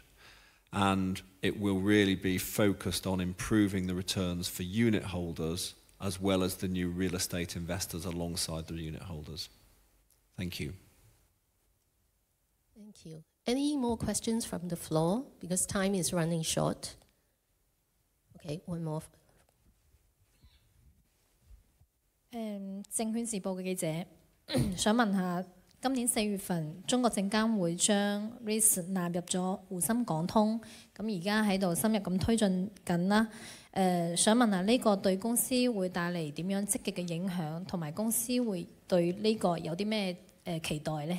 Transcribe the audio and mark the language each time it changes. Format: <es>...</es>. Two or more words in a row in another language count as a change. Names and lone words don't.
<en>And it will really be focused on improving the returns for unit holders as well as the new real estate investors alongside the unit holders. Thank you. Thank you. Any more questions from the floor? Because time is running short. Okay, one more.</en> <yue>證券時報嘅記者想問下，今年4月份中國證監會將 REIT 納入咗滬深港通，咁而家喺度深入咁推進緊啦。想問下呢個對公司會帶嚟點樣積極嘅影響，同埋公司會對呢個有啲咩期待呢？</yue>